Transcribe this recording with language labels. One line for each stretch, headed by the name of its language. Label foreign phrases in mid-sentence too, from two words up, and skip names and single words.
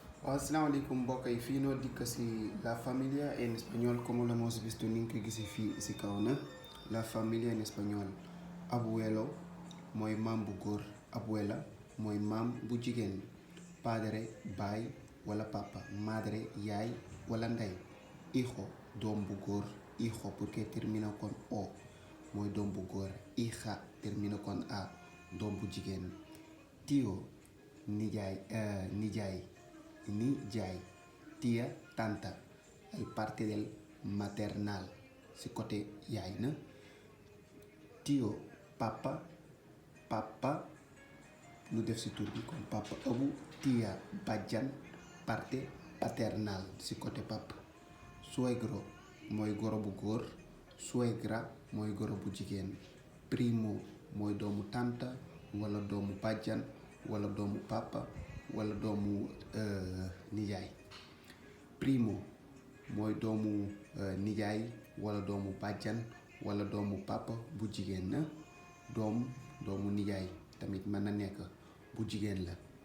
Wolof: Asalaamaaleykum mbokk yi fii noo dikk si
Spanish: la familia en español como lo hemos visto
Wolof: ni nga ko gisee fii si kaw na
Spanish: la familia en español abuelo
Wolof: mooy maam bu góor, abuela mooy maam bu jigéen, padre baay wala papa, madre yaay wala ndey, hijo doom bu góor,
Spanish: hijo porque termina con o
Wolof: mooy doom bu góor,
Spanish: hija termina con a
Wolof: doom bu jigéen,
Spanish: tío nijaay
Wolof: nijaay, tía tanta,
Spanish: el parte del maternal
Wolof: si côté yaay na, tío papa lu def si tur bi comme papa abu, tía bàjjan,
Spanish: parte paternal
Wolof: si côté papa, suegro mooy goro bu góor, suegra mooy goro bu jigéen, primo mooy doomu tanta wala doomu bàjjan wala doomu papa wala doomu nijaay, primo mooy doomu nijaay wala doomu bàjjan wala doomu papa bu jigéen na, doomu nijaay tamit mën na nekk bu jigéen la,